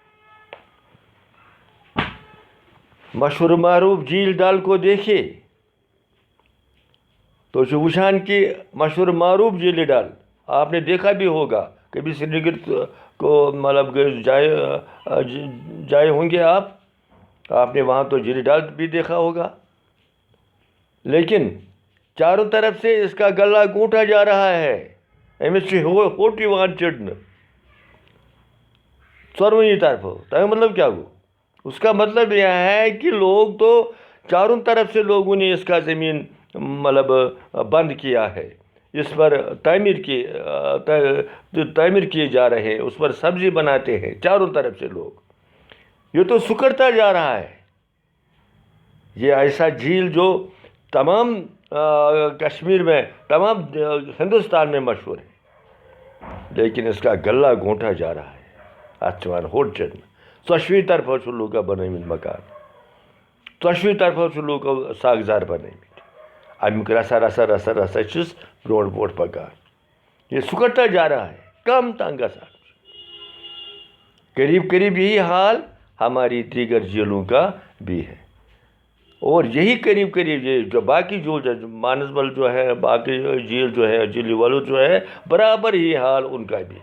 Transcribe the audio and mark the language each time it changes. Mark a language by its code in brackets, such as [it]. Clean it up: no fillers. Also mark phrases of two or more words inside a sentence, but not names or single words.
[ur] مشہور معروف جھیل ڈل کو دیکھیے تو وچھان کی مشہور معروف جھیل ڈل آپ نے دیکھا بھی ہوگا، کبھی سری نگر کو مطلب جائے ہوں گے آپ نے وہاں تو جھیل ڈل بھی دیکھا ہوگا، لیکن چاروں طرف سے اس کا گلا گونٹا جا رہا ہے۔ [ks] امس ہوٹ یوان چڑھنے ژورونی طرفوں۔ تمیُک مطلب کیا گو؟ [ur] اس کا مطلب یہ ہے کہ لوگ تو چاروں طرف سے لوگوں نے اس کا زمین مطلب بند کیا ہے، اس پر تعمیر کیے جا رہے ہیں، اس پر سبزی بناتے ہیں چاروں طرف سے لوگ۔ یہ تو سکڑتا جا رہا ہے۔ یہ ایسا جھیل جو تمام کشمیر میں، تمام ہندوستان میں مشہور ہے، لیکن اس کا گلا گھونٹا جا رہا ہے۔ [ks] اتھ چھ ہوٹ چڑھنے ژۄشوٕے طرفو چھِ لوٗکو بنٲومٕتۍ مکان، ژۄشوٕے طرفو چھِ لوٗکو ساگزار بنٲومٕتۍ، امیُک رسا چھُس برونٛٹھ پکان۔ [ur] یہ سکڑتا جا رہا ہے، [ks] کم تنگ گژھان۔ [ur] قریب یہی حال ہماری دیگر جھیلوں کا بھی ہے، اور یہی قریب یہ جو باقی جھیل مانسبل جو ہے، باقی جھیل جو ہے، جھیلی والو جو ہے، برابر یہی حال ان کا بھی ہے۔